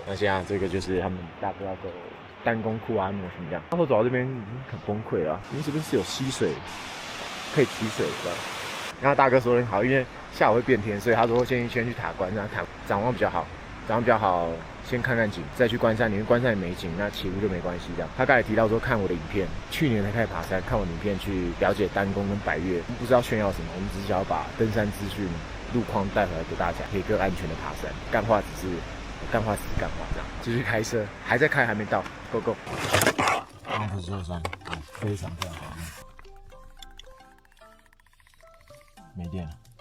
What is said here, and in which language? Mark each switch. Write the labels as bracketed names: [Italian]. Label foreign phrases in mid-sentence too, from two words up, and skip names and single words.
[Chinese] 那現在這個就是他們大哥要走單攻庫哈諾星這樣。然後走到這邊已經很崩潰了，因為這邊是有溪水可以取水的。然後大哥說很好，因為下午會變天，所以他說先去塔關，讓塔展望比較好，先看看景，再去關山，因為關山也沒景，那起霧就沒關係這樣。他剛才提到說看我的影片，去年才開始爬山，看我的影片去了解單攻跟百岳，不知道炫耀什麼，我們只是想要把登山資訊、路況帶回來給大家，可以更安全的爬山。幹話只是幹話这樣。繼續開車，還在開，還沒到 ， [English] Go Go。 [Chinese] 剛不是山，非常好。沒電了。